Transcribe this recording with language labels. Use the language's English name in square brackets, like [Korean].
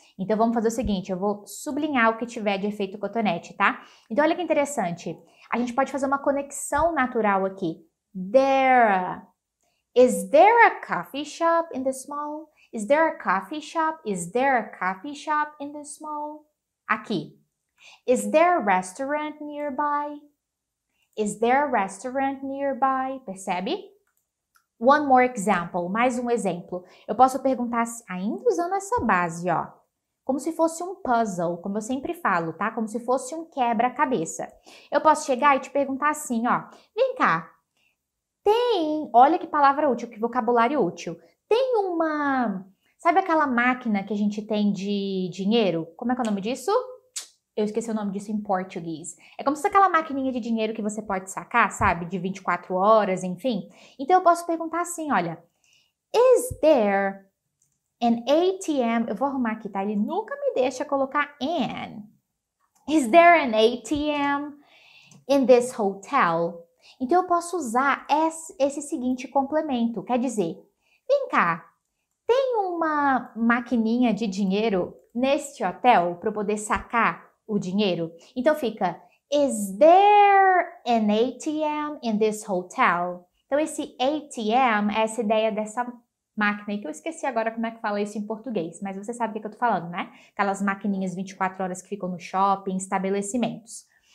[Portuguese] Então, vamos fazer o seguinte, eu vou sublinhar o que tiver de efeito cotonete, tá? Então, olha que interessante. A gente pode fazer uma conexão natural aqui. [English] There. Is there a coffee shop in this mall? Is there a coffee shop? Is there a coffee shop in this mall? [Portuguese] Aqui. [English] Is there a restaurant nearby? Is there a restaurant nearby? [Portuguese] Percebe? [English] One more example. [Portuguese] Mais um exemplo. Eu posso perguntar, ainda usando essa base, ó. Como se fosse um puzzle, como eu sempre falo, tá? Como se fosse um quebra-cabeça. Eu posso chegar e te perguntar assim, ó. Vem cá, olha que palavra útil, que vocabulário útil. Tem uma, sabe aquela máquina que a gente tem de dinheiro? Como é que é o nome disso? Eu esqueci o nome disso em português. É como se fosse aquela maquininha de dinheiro que você pode sacar, sabe? De 24 horas, enfim. Então eu posso perguntar assim, olha, [English] is there an ATM? [Portuguese] Eu vou arrumar aqui, tá? Ele nunca me deixa colocar an. [English] Is there an ATM in this hotel? [Portuguese] Então eu posso usar esse seguinte complemento. Quer dizer, vem cá, tem uma maquininha de dinheiro neste hotel para eu poder sacar o dinheiro? Então fica, [English] is there an ATM in this hotel? [Portuguese] Então esse ATM é essa ideia dessa máquina aí, que eu esqueci agora como é que fala isso em português, mas você sabe o que eu tô falando, né? Aquelas maquininhas 24 horas que ficam no shopping, estabelecimentos.